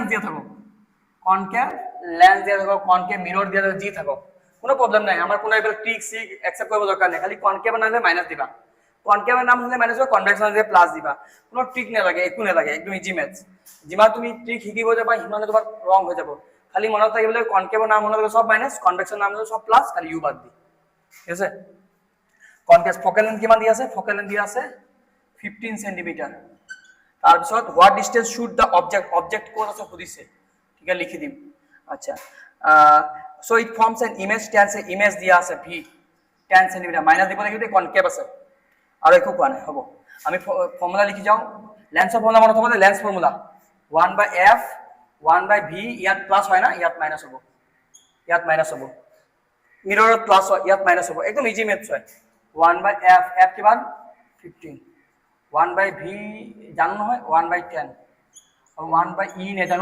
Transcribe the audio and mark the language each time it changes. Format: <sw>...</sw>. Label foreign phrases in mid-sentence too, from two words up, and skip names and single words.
<as>দিয়া থাকক,</as> <en>concave lens</en> <as>দিয়া থাকক,</as> <en>concave mirror</en> <as>দিয়া যি থাকক, কোনো প্রবলেম নাই, আমার কোনো এইবিলাক ট্রিক সিক একসেপ্ট কৰিব দৰকাৰ নাই, খালি কনকেভ আনালে মাইনাস দিবা, কনকেভৰ নাম হলে মাইনাস হ'ব, কনভেক্স হলে প্লাস দিবা। কোনো ট্ৰিক নালাগে, একো নালাগে, একদম</as> <en>easy maths.</en> <as>যিমান তুমি ট্ৰিক শিকিব যাবা সিমানে তোমাৰ ৰং হৈ যাব। খালি মনত ৰাখিবলৈ কনকেভৰ নাম হলে সব মাইনাস, কনভেক্সৰ নাম হলে সব প্লাস, খালি ইউ বাদ দি। ঠিক আছে?</as> <en>concave focal length</en> <as>কিমান দিয়া আছে?</as> <en>focal length</en> <as>দিয়া আছে 15 সেন্টিমিটার। তাৰপিছত</as> <en>what distance should the object,</en> <as>অবজেক্ট কোন আছে সুধিছে, ঠিক আছে লিখি দিম। আচ্ছা</as> <en>so it forms an image,</en> <as>টেন্স ইমেজ দিয়া আছে ভি 10 সেন্টিমিটার, মাইনাস দিব লাগিব, কনকেভ আছে আৰু একো কোৱা নাই। হ'ব আমি ফৰ্মুলা লিখি যাওঁ। লেন্সৰ ফৰ্মুলা মনত হ'ব,</as> <en>lens formula</en> <as>1/f 1/v, ইয়াত প্লাস হয় না, ইয়াত মাইনাস হ'ব, ইয়াত মাইনাস হ'ব, মিৰৰত প্লাস হয়, ইয়াত মাইনাস হ'ব, একদম</as> <en>easy maths</en> <as>হয়। 1/f, f কিমান 15, 1/v জানো নহয় 1/10, আৰু 1/e নেজানো।</as>